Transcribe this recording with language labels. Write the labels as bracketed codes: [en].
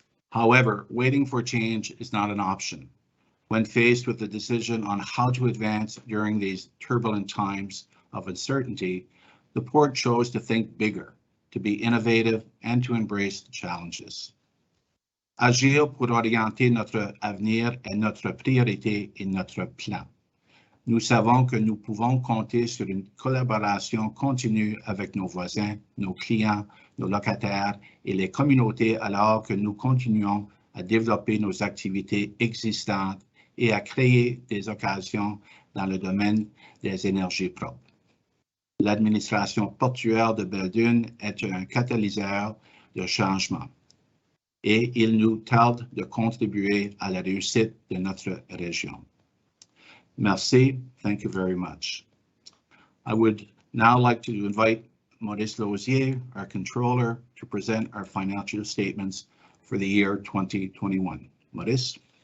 [en] However, waiting for change is not an option. When faced with the decision on how to advance during these turbulent times of uncertainty, the port chose to think bigger, to be innovative, and to embrace the challenges. [fr] Agir pour orienter notre avenir est notre priorité et notre plan. Nous savons que nous pouvons compter sur une collaboration continue avec nos voisins, nos clients, nos locataires et les communautés alors que nous continuons à développer nos activités existantes et à créer des occasions dans le domaine des énergies propres. L'administration portuaire de Belledune est un catalyseur de changement et il nous tarde de contribuer à la réussite de notre région. Merci. [en] Thank you very much. I would now like to invite Maurice Lausier, our controller, to present our financial statements for the year 2021. Maurice.